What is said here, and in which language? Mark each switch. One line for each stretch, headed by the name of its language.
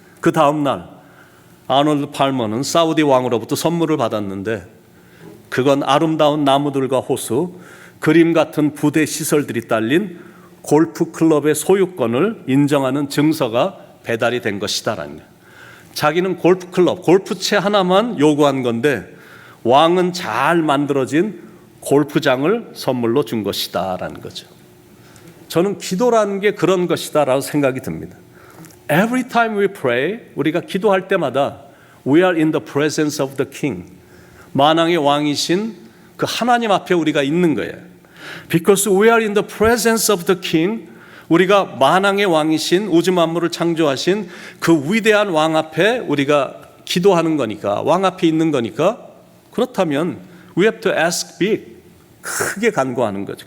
Korean: 그 다음 날 아놀드 팔머는 사우디 왕으로부터 선물을 받았는데 그건 아름다운 나무들과 호수, 그림 같은 부대 시설들이 딸린 골프클럽의 소유권을 인정하는 증서가 배달이 된 것이다라는 거예요. 자기는 골프클럽, 골프채 하나만 요구한 건데 왕은 잘 만들어진 골프장을 선물로 준 것이다라는 거죠. 저는 기도라는 게 그런 것이다라고 생각이 듭니다.
English: Every time we pray,
Korean: 우리가 기도할 때마다
English: we are in the presence of the King.
Korean: 만왕의 왕이신 그 하나님 앞에 우리가 있는 거예요.
English: Because we are in the presence of the King,
Korean: 우리가 만왕의 왕이신 우주 만물을 창조하신 그 위대한 왕 앞에 우리가 기도하는 거니까, 왕 앞에 있는 거니까, 그렇다면
English: we have to ask big,
Korean: 크게 간구하는 거죠.